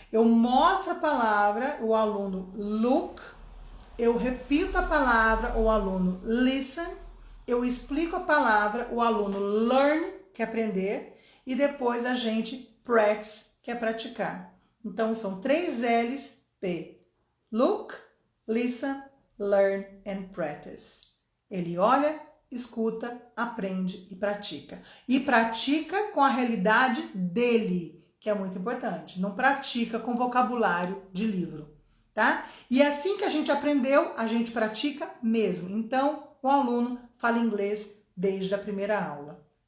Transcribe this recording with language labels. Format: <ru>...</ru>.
<pt>Eu mostro a palavra, o aluno look, eu repito a palavra, o aluno listen, eu explico a palavra, o aluno learn, que é aprender, e depois a gente practice, que é praticar. Então, são 3 L's, P.</pt> <en>Look, listen, learn and practice.</en> <pt>Ele olha, escuta, aprende e pratica. E pratica com a realidade dele, que é muito importante. Não pratica com vocabulário de livro, tá? E assim que a gente aprendeu, a gente pratica mesmo. Então, o aluno fala inglês desde a primeira aula.</pt>